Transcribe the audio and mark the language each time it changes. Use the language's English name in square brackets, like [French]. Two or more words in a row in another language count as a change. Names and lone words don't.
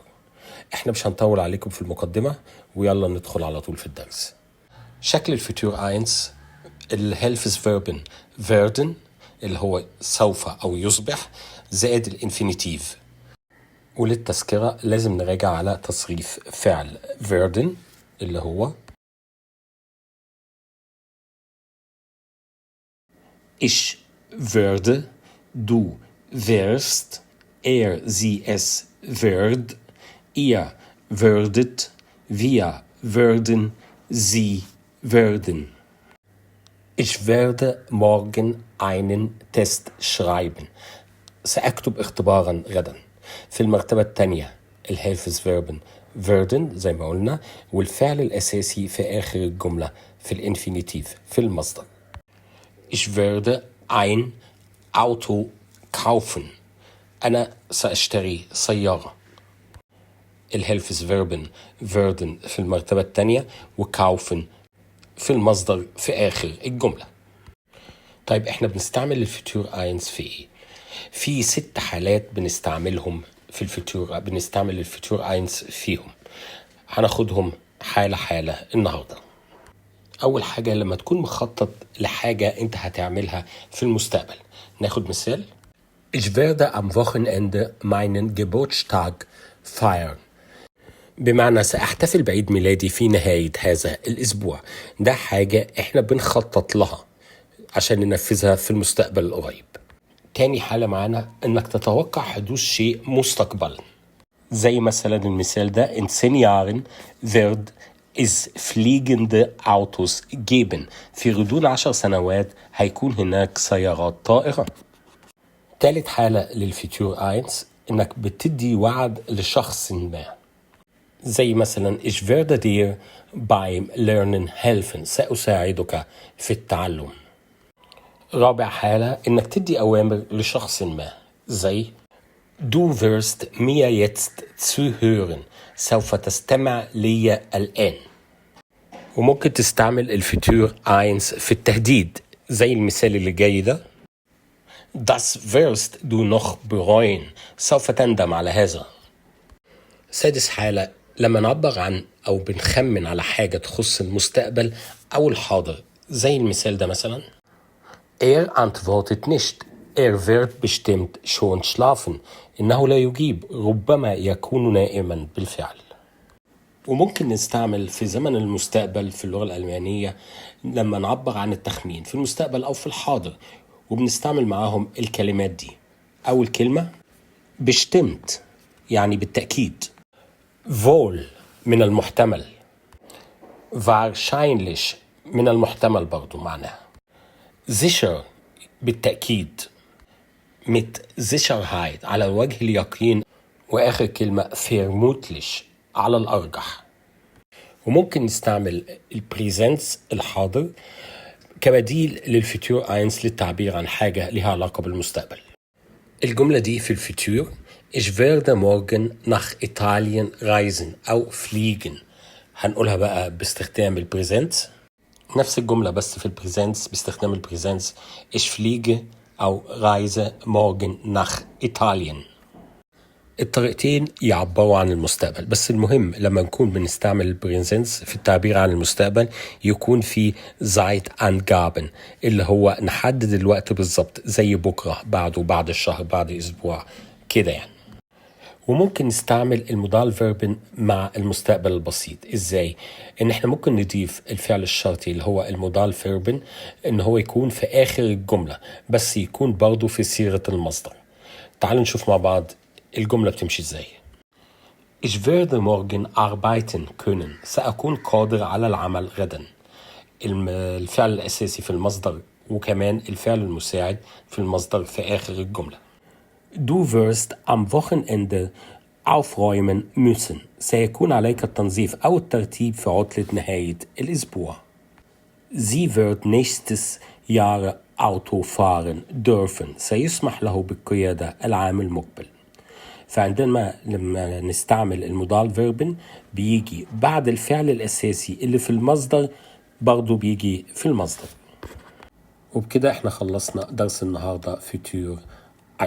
[Arabic] احنا مش هنطول عليكم في المقدمة ويلا ندخل على طول في الدرس. شكل الفيتور 1 [German] Hilfsverben [Arabic] werden اللي هو سوف او يصبح زائد الانفينيتيف. وللتذكرة لازم نراجع على تصريف فعل [German] werden [Arabic] اللي هو [German] ich werde, du wirst, sie es wird, ihr würdet, wir würden, sie würden. Ich werde morgen einen Test schreiben. [Arabic] سأكتب اختبارا غدا. في المرتبة الثانية [German] Hilfsverben [Arabic] werden زي ما قلنا والفعل الأساسي في آخر الجملة في الانفينيتيف في المصدر. [German] Ich werde ein Auto kaufen. [Arabic] أنا سأشتري سيارة. [German] Hilfsverben [Arabic] werden في المرتبة الثانية وكاوفن في المصدر في آخر الجملة. طيب احنا بنستعمل الفيتور 1 في ايه؟ في 6 حالات بنستعملهم في الفيتور، بنستعمل الفيتور 1 فيهم. هناخدهم حالة حالة النهاردة. أول حاجة لما تكون مخطط لحاجة أنت هتعملها في المستقبل. ناخد مثال. [German] Ich werde am Wochenende meinen Geburtstag feiern. [Arabic] بمعنى سأحتفل بعيد ميلادي في نهاية هذا الأسبوع. ده حاجة إحنا بنخطط لها عشان ننفذها في المستقبل القريب. تاني حالة معانا إنك تتوقع حدوث شيء مستقبلا. زي مثلا المثال ده [German] in 10 Jahren wird es fliegende Autos geben. [Arabic] في غضون 10 سنوات هيكون هناك سيارات طائرة. تالت حالة للفيتور 1 إنك بتدي وعد لشخص ما. زي مثلا [German] ich werde dir beim Lernen helfen. [Arabic] سأساعدك في التعلم. رابع حالة إنك تدي أوامر لشخص ما. [German] زي Du wirst mir jetzt zuhören. [Arabic] سوف تستمع لي الآن. وممكن تستعمل الفيتور 1 في التهديد زي المثال اللي جاي ده. [German] Das wirst du noch bereuen. [Arabic] سوف تندم على هذا. سادس حالة لما نعبر عن أو بنخمن على حاجة تخص المستقبل أو الحاضر زي المثال ده مثلا. [German] antwortet nicht. wird bestimmt schon schlafen. [Arabic] إنه لا يجيب، ربما يكون نائما بالفعل. وممكن نستعمل في زمن المستقبل في اللغة الألمانية لما نعبر عن التخمين في المستقبل أو في الحاضر، وبنستعمل معاهم الكلمات دي. أول كلمة bestimmt يعني بالتأكيد. wohl من المحتمل. wahrscheinlich من المحتمل برضو معناها. sicher بالتأكيد. [German] mit Sicherheit [Arabic] على وجه اليقين. وآخر كلمة vermutlich على الأرجح. وممكن نستعمل البريزنس الحاضر كبديل للفيتور 1 للتعبير عن حاجة لها علاقة بالمستقبل. الجملة دي في الفيتور [German] Ich werde morgen nach Italien reisen أو fliegen. [Arabic] هنقولها بقى باستخدام البريزنس. نفس الجملة بس في البريزنس باستخدام البريزنس. [German] Ich fliege أو reise morgen nach Italien. [Arabic] الطريقتين يعبروا عن المستقبل، بس المهم لما نكون بنستعمل البريزنس في التعبير عن المستقبل يكون في Zeitangaben اللي هو نحدد الوقت بالظبط زي بكرة، بعده، بعد الشهر، بعد أسبوع كده يعني. وممكن نستعمل [German] Modal Verben [Arabic] مع المستقبل البسيط. ازاي؟ ان احنا ممكن نضيف الفعل الشرطي اللي هو [German] Modal Verben [Arabic] ان هو يكون في اخر الجملة بس يكون برضو في صيغة المصدر. تعالوا نشوف مع بعض الجملة بتمشي ازاي. [German] Ich werde morgen arbeiten können. [Arabic] سأكون قادر على العمل غدا. الفعل الأساسي في المصدر وكمان الفعل المساعد في المصدر في آخر الجملة. [German] Du wirst am Wochenende aufräumen müssen. [Arabic] سيكون عليك التنظيف أو الترتيب في عطلة نهاية الأسبوع. [German] Sie wird nächstes Jahr Auto fahren dürfen. [Arabic] سيسمح له بالقيادة العام المقبل. فعندما لما نستعمل [German] Modal Verben [Arabic] بيجي بعد الفعل الأساسي اللي في المصدر برضو بيجي في المصدر. وبكده احنا خلصنا درس النهاردة فيتور 1.